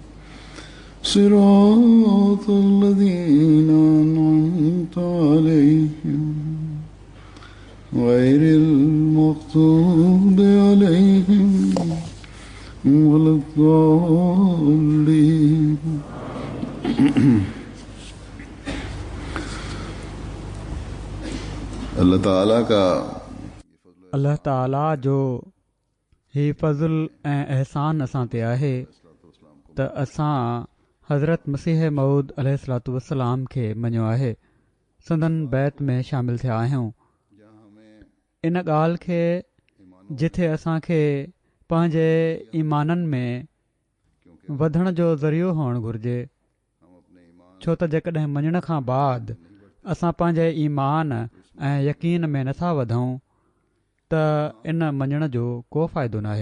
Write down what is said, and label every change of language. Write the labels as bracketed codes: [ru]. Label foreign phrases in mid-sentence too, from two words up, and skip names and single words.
[ar] صراط الذين أنعمت عليهم غير المغضوب عليهم ولا الضالين. [sd] अल्लाह ताला जो ही फ़ज़ल ऐं अहसान असां ते आहे त असां हज़रत मसीह मऊद [ar] عليه الصلاة والسلام [sd] खे मञियो आहे, संदन बैत में शामिल थिया आहियूं। इन ॻाल्हि खे जिथे असांखे पंहिंजे ईमाननि में वधण जो ज़रियो हुअणु घुरिजे, छो त जेकॾहिं मञण खां बाद असां पंहिंजे ईमान ऐं यकीन में नथा वधूं त इन मञण जो को फ़ाइदो नाहे।